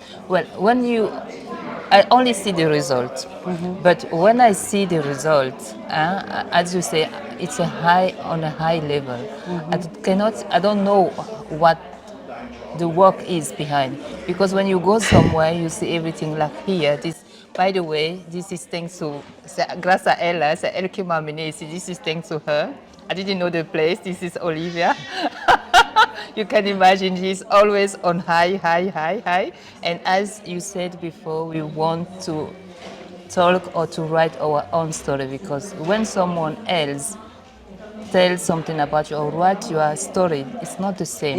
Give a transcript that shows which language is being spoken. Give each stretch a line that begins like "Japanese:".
English: Well, I only see the result, but when I see the result, as you say, it's on a high level. I don't know what the work is behind, because when you go somewhere, you see everything like here. By the way, this is thanks to,
French: grâce à Elle, c'est elle qui m'a amené ici.
English: This is thanks to her. I didn't know the place. This is Olivia. You can imagine she's always on high. And as you said before, we want to talk or to write our own story, because when someone else tells something about you or write your story, it's not the same.